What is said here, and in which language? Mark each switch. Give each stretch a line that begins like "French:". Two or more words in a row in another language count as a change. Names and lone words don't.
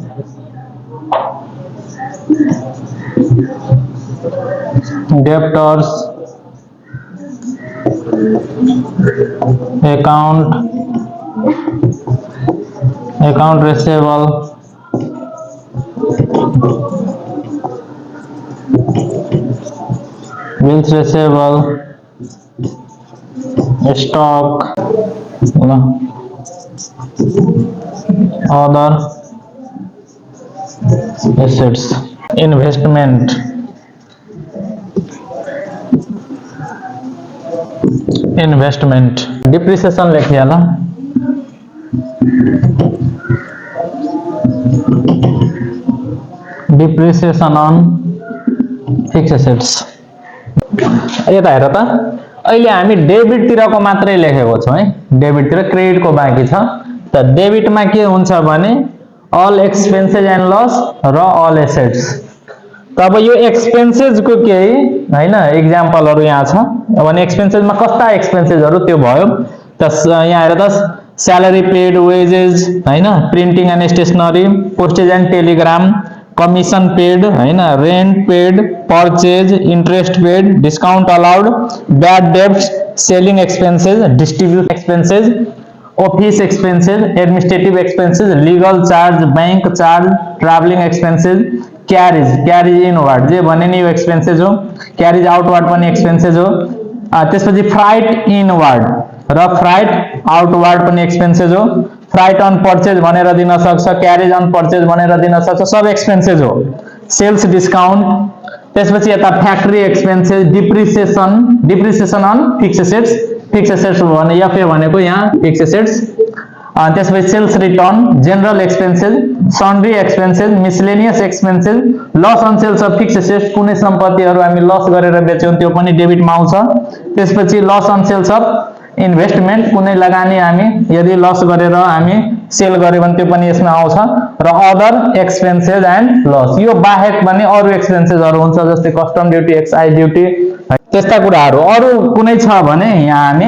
English: debtors, account receivable, bills receivable, stock, other assets investment depreciation
Nepali: लेखिए ना
English: depreciation on fix assets
Nepali: यता हेर त अहिले हामी डेबिट तिरको मात्रै लेखेको छौं है डेबिट तिर क्रेडिट को बाँकी छ त डेबिट मा के हुन्छ भने
English: all expenses and loss
Nepali: र
English: all assets
Nepali: तब यो एक्सपेन्सेस को केही हैन एक्जाम्पलहरु यहाँ छ भने एक्सपेन्सेस मा कस्ता एक्सपेन्सेसहरु त्यो भयो त यहाँ हेर त
English: salary paid wages
Nepali: हैन
English: printing and stationery postage and telegram commission paid हैन rent paid purchase interest paid discount allowed bad debts selling expenses distribute expenses office expenses administrative expenses legal charge bank charge travelling expenses carriage inward
Nepali: जे भने नि यो
English: एक्सपेंसेस हो carriage outward पनि एक्सपेंसेस
Nepali: हो त्यसपछि
English: freight inward र freight outward पनि एक्सपेंसेस हो freight on purchase
Nepali: भनेर दिन सक्छ
English: carriage on purchase
Nepali: भनेर दिन सक्छ
English: सब एक्सपेंसेस हो sales discount
Nepali: त्यसपछि यता
English: factory expenses depreciation on fix assets भने एफए
Nepali: भनेको यहाँ
English: fix assets त्यसपछि sales return general expenses sundry expenses miscellaneous expenses loss on sales of fix assets
Nepali: कुनै सम्पत्तिहरु हामी लस गरेर बेच्यौं त्यो पनि डेबिट मा आउँछ त्यसपछि
English: loss on sales of investment
Nepali: कुनै लगानी हामी यदि लस गरेर हामी सेल गर्यो भने त्यो पनि यसमा आउँछ र
English: other expenses and loss
Nepali: यो बाहेक पनि अरु एक्सपेन्सेसहरु हुन्छ जस्तै
English: custom duty excise duty
Nepali: त्यस्ता कुराहरु अरु कुनै छ भने यहाँ हामी